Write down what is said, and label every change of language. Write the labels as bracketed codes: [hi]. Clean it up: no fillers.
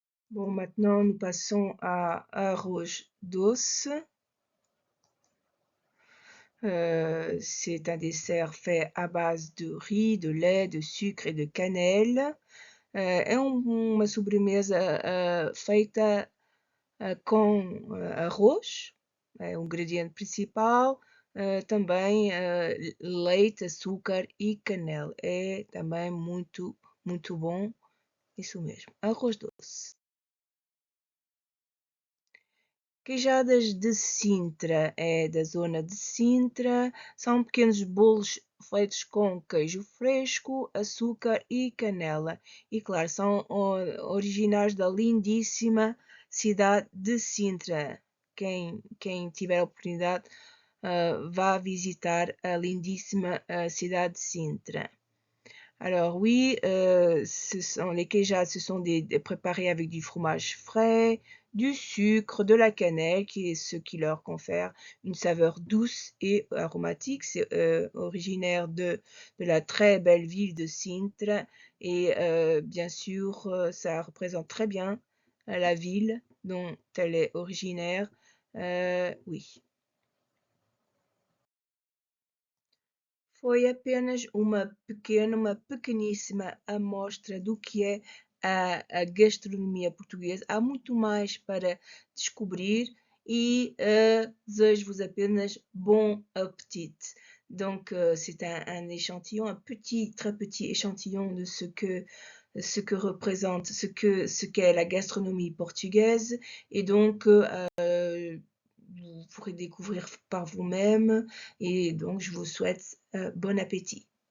[fr] Bon, maintenant nous passons à arroz doce. C'est un dessert fait à base de riz, de lait, de sucre [pt] e de canela. É uma sobremesa feita com arroz, é o ingrediente principal, também leite, açúcar e canela. É também muito, muito bom, isso mesmo, arroz doce. Queijadas de Sintra, é da zona de Sintra, são pequenos bolos feitos com queijo fresco, açúcar e canela. E claro, são originais da lindíssima cidade de Sintra. Quem tiver a oportunidade, vá visitar a lindíssima cidade de Sintra. [fr] Alors oui, les queijas, ce sont préparés avec du fromage frais, du sucre, de la cannelle, qui est ce qui leur confère une saveur douce et aromatique. C'est originaire de la très belle ville de Sintra et bien sûr, ça représente très bien la ville dont elle est originaire. Oui. [pt] Foi apenas uma pequeníssima amostra do que é a gastronomia portuguesa. Há muito mais para descobrir et desejo-vos apenas [fr] bon appétit. Donc, c'est un échantillon, un petit, très petit échantillon de ce que représente, ce qu'est la gastronomie portugaise. Et donc, vous pourrez découvrir par vous-même. Et donc, je vous souhaite bon appétit.